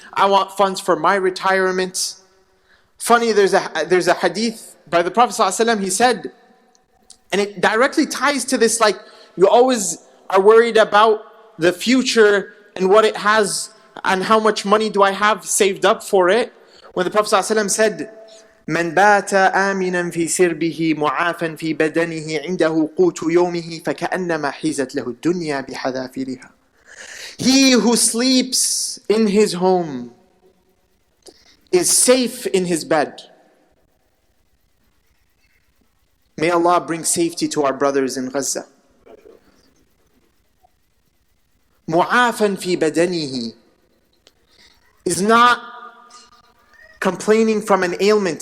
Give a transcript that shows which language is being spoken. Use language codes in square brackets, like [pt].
[en] I want funds for my retirement. Funny, there's a hadith by the Prophet ﷺ. He said, and it directly ties to this, like you always are worried about the future and what it has and how much money do I have saved up for it. [ar] When the Prophet ﷺ said, من بات آمنا في سربه معافا في بدنه عنده قوت يومه فكأنما حيزت له الدنيا بحذافيرها. [en] He who sleeps in his home is safe in his bed. May Allah bring safety to our brothers in Gaza. [ar] معافا في بدنه [en] is not complaining from an ailment.